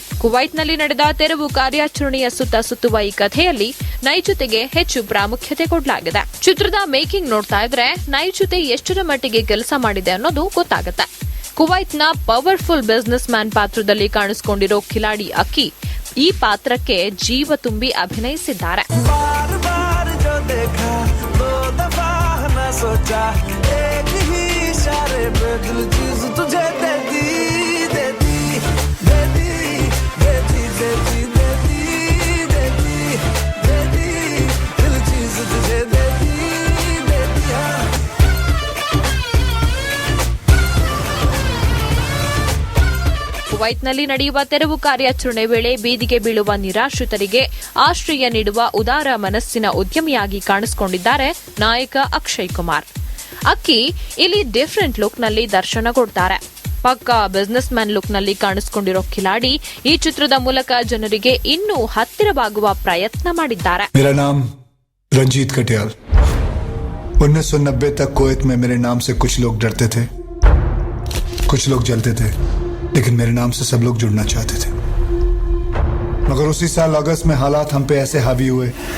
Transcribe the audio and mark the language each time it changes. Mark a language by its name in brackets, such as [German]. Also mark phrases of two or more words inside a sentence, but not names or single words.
[Kannada] ಕುವೈತ್ನಲ್ಲಿ ನಡೆದ ತೆರವು ಕಾರ್ಯಾಚರಣೆಯ ಸುತ್ತ ಸುತ್ತುವ ಈ ಕಥೆಯಲ್ಲಿ ನೈಜತೆಗೆ ಹೆಚ್ಚು ಪ್ರಾಮುಖ್ಯತೆ ಕೊಡಲಾಗಿದೆ. ಚಿತ್ರದ ಮೇಕಿಂಗ್ ನೋಡ್ತಾ ಇದ್ರೆ ನೈಜತೆ ಎಷ್ಟರ ಮಟ್ಟಿಗೆ ಕೆಲಸ ಮಾಡಿದೆ ಅನ್ನೋದು ಗೊತ್ತಾಗುತ್ತೆ. ಕುವೈತ್ನ [English] powerful business man [Kannada] ಪಾತ್ರದಲ್ಲಿ ಕಾಣಿಸಿಕೊಂಡಿರೋ ಕಿಲಾಡಿ ಅಕ್ಕಿ ಈ ಪಾತ್ರಕ್ಕೆ ಜೀವ ತುಂಬಿ ಅಭಿನಯಿಸಿದ್ದಾರೆ. [Hindi] सोचा एक ही इशारे पे दिल चीज तुझे दे दी दे दी दे दी दे दी दे दी दे दी दे दी दे दी दिल चीज तुझे दे दी दे दी. [Kannada] ಕುವೈತ್ನಲ್ಲಿ ನಡೆಯುವ ತೆರವು ಕಾರ್ಯಾಚರಣೆ ವೇಳೆ ಬೀದಿಗೆ ಬೀಳುವ ನಿರಾಶ್ರಿತರಿಗೆ ಆಶ್ರಯ ನೀಡುವ ಉದಾರ ಮನಸ್ಸಿನ ಉದ್ಯಮಿಯಾಗಿ ಕಾಣಿಸಿಕೊಂಡಿದ್ದಾರೆ ನಾಯಕ ಅಕ್ಷಯ್ ಕುಮಾರ್. ಅಕ್ಕಿ ಇಲ್ಲಿ [English] different lookನಲ್ಲಿ [Kannada] ದರ್ಶನ ಕೊಡ್ತಾರೆ. ಪಕ್ಕಾ [English] business man lookನಲ್ಲಿ [Kannada] ಕಾಣಿಸಿಕೊಂಡಿರೋ ಖಿಲಾಡಿ ಈ ಚಿತ್ರದ ಮೂಲಕ ಜನರಿಗೆ ಇನ್ನೂ ಹತ್ತಿರವಾಗುವ ಪ್ರಯತ್ನ ಮಾಡಿದ್ದಾರೆ. [Hindi] मेरा नाम रंजीत कटियाल. 1990 तक कुवैत में मेरे नाम से कुछ लोग डरते थे, कुछ लोग जलते थे, लेकिन मेरे नाम से सब लोग जुड़ना चाहते थे. मगर उसी साल अगस्त में हालात हम पे ऐसे हावी हुए